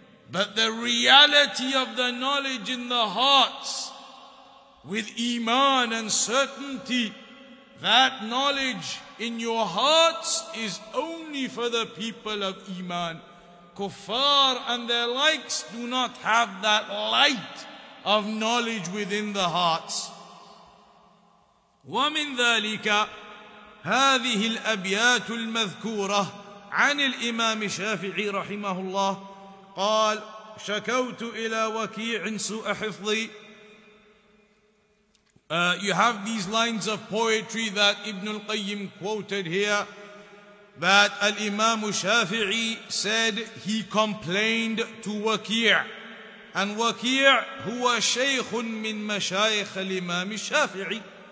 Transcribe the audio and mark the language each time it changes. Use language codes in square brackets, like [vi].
[en] But the reality of the knowledge in the hearts, with iman and certainty, that knowledge in your hearts is only for the people of iman. Kuffar and their likes do not have that light of knowledge within the hearts. [ar] ومن ذلك هذه الأبيات المذكورة عن الإمام الشافعي رحمه الله قال شكوت إلى وكيع سوء حفظي. [en] You have these lines of poetry that Ibn al-Qayyim quoted here, that Al-Imam Shafi'i said he complained to Waki'. [ar] And Waki' huwa Shaykhun min mashayikh al-Imam Shafi'i.